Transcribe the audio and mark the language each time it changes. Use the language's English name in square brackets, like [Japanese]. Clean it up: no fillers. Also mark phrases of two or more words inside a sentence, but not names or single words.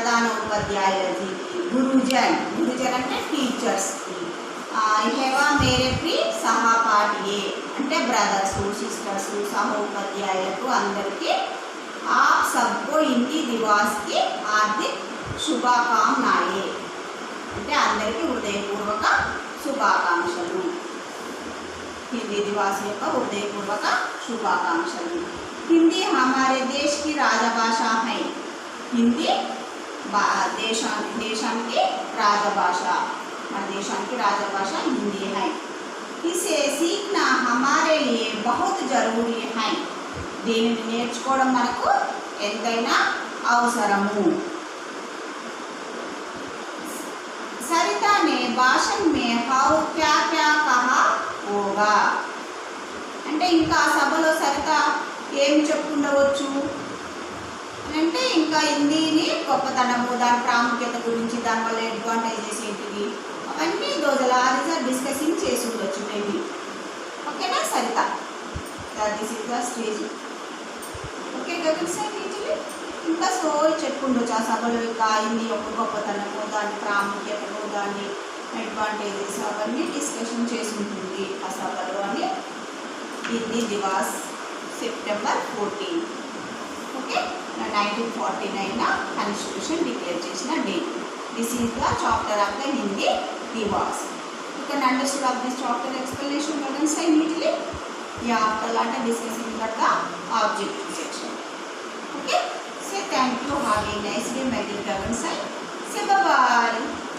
[Hindi] गुरुजन [Telugu] అంటే టీచర్స్ [Hindi] की एवं मेरे प्रिय सहपाठी [Telugu] అంటే [English] brothers sisters [Telugu] సహోపాధ్యాయులకు అందరికీ [Hindi] आप सबको हिंदी दिवस की हार्दिक शुभकामनाएं, [Telugu] అంటే అందరికీ హృదయపూర్వక శుభాకాంక్షలు, హిందీ దివాస్ యొక్క హృదయపూర్వక శుభాకాంక్షలు. [Hindi] हिंदी हमारे देश की राजभाषा है, हिंदी देशाనికి राजभाषा, [Telugu] మన దేశానికి రాజభాష హిందీ है. [Hindi] इसे सीखना हमारे लिए बहुत जरूरी है, [Telugu] దీనిని నేర్చుకోవడం మనకు ఎంతైనా అవసరము. [Hindi] सरिता ने भाषण में हाउ क्या क्या कहा होगा, [Telugu] అంటే ఇంకా సభలో సరిత ఏం చెప్పుకుండవచ్చు అంటే ఇంకా హిందీని గొప్పతనము, దాని ప్రాముఖ్యత గురించి, దానివల్ల అడ్వాంటేజెస్ ఏంటివి అవన్నీ డిస్కసింగ్ చేసి ఉండొచ్చు మేబీ. ఓకేనా సరిత, [English] this is the stage. [Telugu] ఓకే గగన్ సార్ ఇంకా సో చెప్పుకుండొచ్చు ఆ సభలో ఇంకా హిందీ యొక్క గొప్పతనము, దాని ప్రాముఖ్యతను, దాని అడ్వాంటేజెస్ అవన్నీ డిస్కషన్ చేసి ఉంటుంది ఆ సభలో అని. హిందీ దివాస్ సెప్టెంబర్ 14, ఓకే 1949 [English] constitution declare [Telugu] చేసిన డేట్. [English] this is the chapter of the Hindi Diwas. you can understand of this chapter explanation Gagan sir neatly. Yeah, after that discussing about the objective section. Okay, say thank you, have a nice day my dear Gagan sir. Say bye bye.